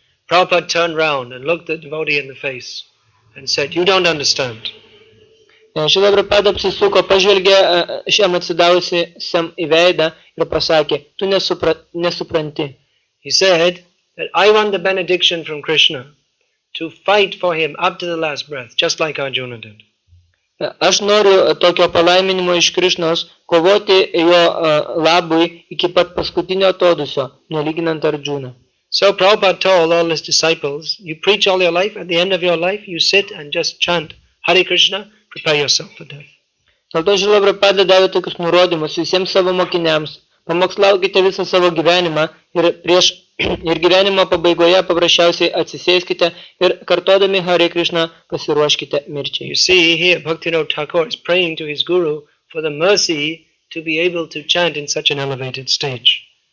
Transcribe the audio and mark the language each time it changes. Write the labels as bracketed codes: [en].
[en] Prabhupada turned round and looked the devotee in the face and said, you don't understand. [lt] Šrila Prabhupada apsisuko, pažvelgė šiam atsidavusiam į veidą ir pasakė, tu nesupranti. [en] He said that I want the benediction from Krishna to fight for him up to the last breath, just like Arjuna did. [lt] Aš noriu tokio palaiminimo iš Krišnos, kovoti jo labui iki pat paskutinio atodūsio, nelyginant Arjuna. [en] So Prabhupada told all his disciples, you preach all your life, at the end of your life, you sit and just chant Hare Krishna, prepare yourself for death. [lt] Dėl to Šrila Prabhupada davė tokius nurodymus visiems savo mokiniams. Pamokslaukite visą savo gyvenimą ir gyvenimo pabaigoje paprasčiausiai atsisėskite ir kartodami Hare Krishna pasiruoškite mirčiai. [en] You see here Bhaktivinoda Thakur is praying to his guru for the mercy to be able to chant in such an elevated stage.